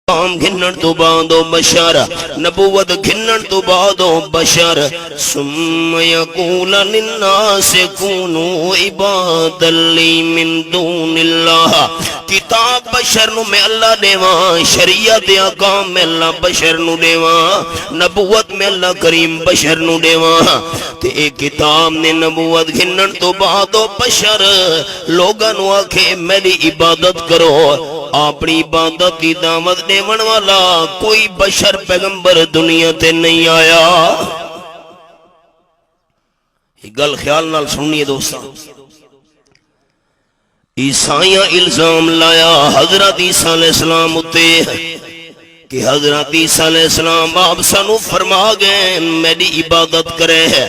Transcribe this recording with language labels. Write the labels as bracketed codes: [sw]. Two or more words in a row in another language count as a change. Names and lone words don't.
[pa] گھنن تو بعد بشر نبوت گھنن تو بعد بشر [ar] ثم یقول للناس کونوا عبادا لی من دون اللہ [pa] کتاب بشر نو میں اللہ دیواں شریعت احکام میں اللہ بشر نو دیواں نبوت میں اللہ کریم بشر نو دیواں تے اے کتاب نے نبوت گھنن تو بعد بشر لوگاں نو آکھے میری عبادت کرو اپنی عبادت کی دعوت دیون والا کوئی بشر پیغمبر دنیا تے نہیں آیا. یہ گل خیال نال سننی ہے دوستاں. عیسائیاں الزام لایا حضرت عیسیٰ علیہ السلام اتے کہ حضرت عیسیٰ علیہ السلام آپ سنو فرما گئے میری عبادت کرے ہے.